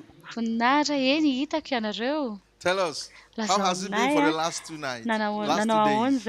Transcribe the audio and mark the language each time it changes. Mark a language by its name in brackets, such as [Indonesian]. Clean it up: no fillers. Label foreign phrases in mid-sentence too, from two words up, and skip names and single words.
[Malagasy] Voninahitra eny hitako ianareo. [English] Tell us, how has it been for the last 2 nights? Last 2 [Malagasy] ahoana [English] days?